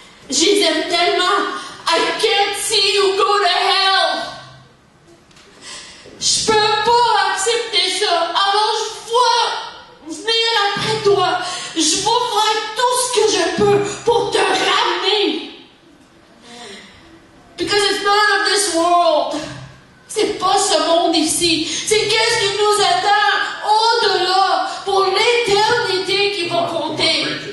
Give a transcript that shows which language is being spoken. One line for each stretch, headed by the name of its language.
French: Je les aime tellement.
English: I can't see you go to hell.
French: Je peux pas accepter ça. Alors je vais venir après toi. Je vais faire tout ce que je peux pour te ramener.
English: Because it's not of this world.
French: C'est pas ce monde ici. C'est qu'est-ce qui nous attend au-delà pour l'éternité qui va compter.